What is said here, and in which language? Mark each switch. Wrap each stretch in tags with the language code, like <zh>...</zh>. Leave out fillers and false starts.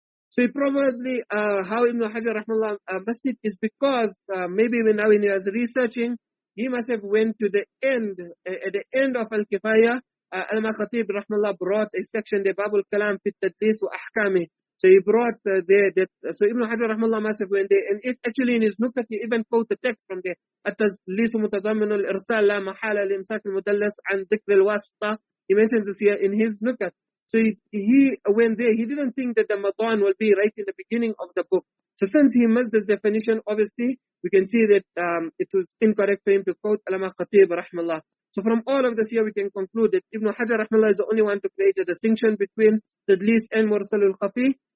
<en>So he probably, how Ibn Hajar rahmallah must it is because maybe when he was researching, he must have went to the end, at the end of al-kifaya, Allama Khatib rahmallah brought a section, the Bab al-Kalam fi at-tadlis wa ahkami. So he brought so Ibn Hajar rahmallah must have went there, and it actually in his nukat he even quote the text from there.</en> <ar>التدليس متضمن الإرسال لا محالة لإمساك المدلس عن ذكر الواسطة.</ar> <en>He mentions this here in his nukat. So he went there. He didn't think that the Ramadan will be right in the beginning of the book. So since he missed this definition, obviously we can see that it was incorrect for him to quote Allama Khatib rahmallah. So from all of this here, we can conclude that Ibn Hajar rahmallah is the only one to create a distinction between tadlis and mursal al-Khafī.</en>